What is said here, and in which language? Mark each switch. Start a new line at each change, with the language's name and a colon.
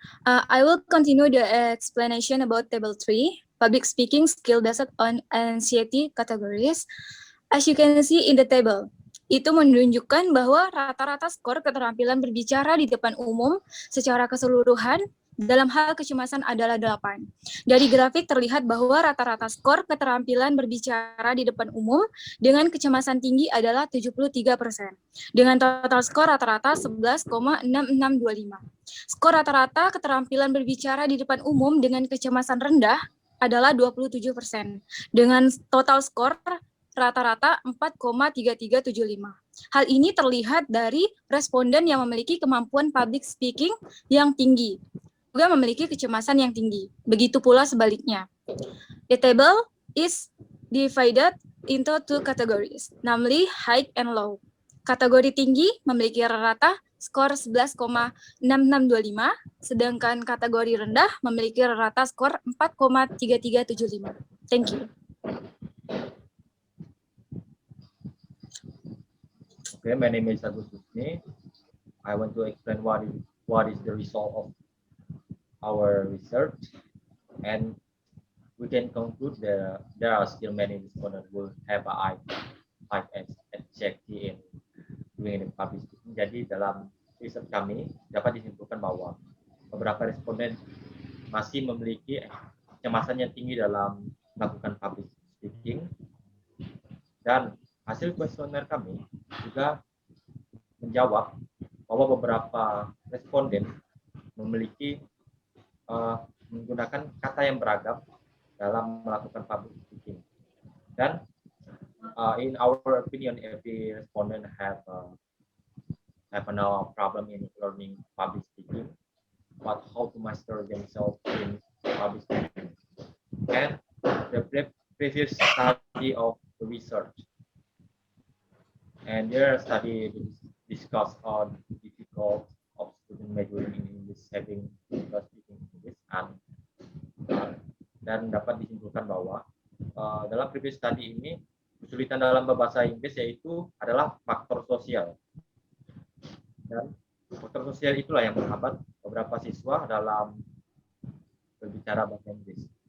English: I will continue the explanation about table 3, public speaking skill based on anxiety categories. As you can see in the table,
Indonesian: itu menunjukkan bahwa rata-rata skor keterampilan berbicara di depan umum secara keseluruhan dalam hal kecemasan adalah 8. Dari grafik terlihat bahwa rata-rata skor keterampilan berbicara di depan umum dengan kecemasan tinggi adalah 73%, dengan total skor rata-rata 11,6625. Skor rata-rata keterampilan berbicara di depan umum dengan kecemasan rendah adalah 27%, dengan total skor rata-rata 4,3375. Hal ini terlihat dari responden yang memiliki kemampuan public speaking yang tinggi, juga memiliki kecemasan yang tinggi. Begitu pula sebaliknya.
English: The table is divided into 2 categories, namely high and low.
Indonesian: Kategori tinggi memiliki rata-rata skor 11,6625, sedangkan kategori rendah memiliki rata-rata skor 4,3375.
English: Thank you. Okay, my name is Agus Susni. I want to explain what is the result of our research, and we can conclude that there are still many respondents who have a high anxiety in doing the public speaking.
Indonesian: Jadi dalam riset kami dapat disimpulkan bahwa beberapa responden masih memiliki kecemasan yang tinggi dalam melakukan public speaking, dan hasil kuesioner kami juga menjawab bahwa beberapa responden memiliki menggunakan kata yang beragam dalam melakukan public speaking. Dan
English: in our opinion, every respondent have no problem in learning public speaking, but how to master themselves in public speaking. And the previous study of the research, and their study discuss on the difficult of student majoring in English having speaking English,
Indonesian: dan dapat disimpulkan bahwa dalam previous study ini kesulitan dalam berbahasa Inggris yaitu adalah faktor sosial, dan faktor sosial itulah yang menghambat beberapa siswa dalam berbicara bahasa Inggris.